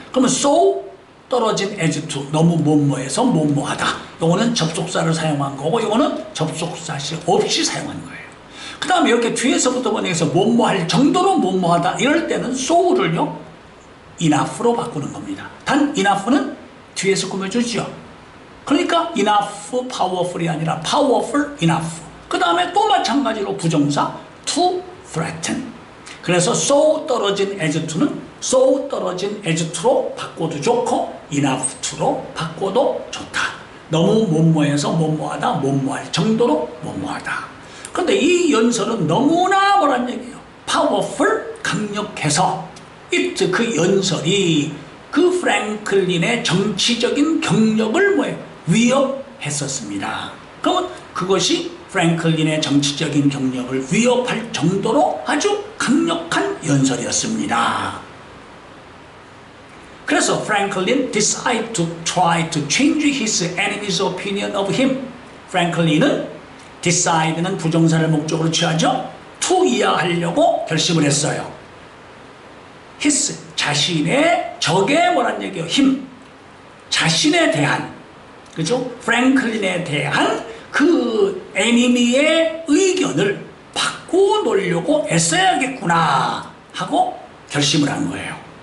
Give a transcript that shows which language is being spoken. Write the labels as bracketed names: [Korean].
[Korean] 그러면 so 떨어진 as to 너무 뭐뭐해서 뭐뭐하다. 이거는 접속사를 사용한 거고 이거는 접속사 없이 사용한 거예요. 그 다음에 이렇게 뒤에서부터 번역해서 뭐뭐할 정도로 뭐뭐하다 이럴 때는 so를요 enough로 바꾸는 겁니다. 단 enough는 뒤에서 꾸며주죠. 그러니까 enough powerful이 아니라 powerful enough. 그 다음에 또 마찬가지로 부정사 to threaten. 그래서 so 떨어진 as to는 so 떨어진 as to로 바꿔도 좋고 enough to로 바꿔도 좋다. 너무 뭐뭐해서 뭐뭐하다, 뭐뭐할 정도로 뭐뭐하다. 그런데 이 연설은 너무나 뭐란 얘기예요. powerful, 강력해서 it, 그 연설이 그 프랭클린의 정치적인 경력을 위협했었습니다. 그러면 그것이 프랭클린의 정치적인 경력을 위협할 정도로 아주 강력한 연설이었습니다. [English] 그래서 프랭클린 decided to try to change his enemy's opinion of him. [Korean] 프랭클린은 decide는 부정사를 목적으로 취하죠. to 이하하려고 결심을 했어요. his, 자신의 적의 뭐란 얘기예요? 힘. 자신에 대한, 그죠? 프랭클린에 대한 그 에니미의 의견을 바꿔놓으려고 애써야겠구나 하고 결심을 한 거예요.